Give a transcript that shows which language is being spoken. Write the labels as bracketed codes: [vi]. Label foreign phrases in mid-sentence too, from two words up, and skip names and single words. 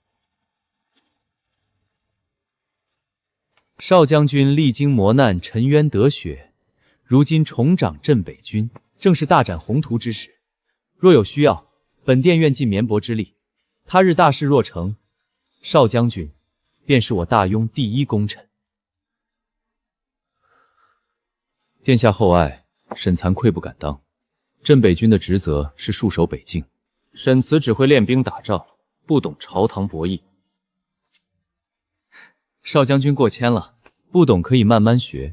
[zh] 少將軍歷經磨難，沉冤得雪，如今重掌鎮北軍，正是大展宏圖之時。若有需要，本殿願盡綿薄之力。他日大事若成，少將軍便是我大雍第一功臣。殿下厚愛，沈惭愧不敢當。镇北軍的職責是戍守北境，沈慈只會練兵打仗，不懂朝堂博弈。少將軍過謙了，不懂可以慢慢學。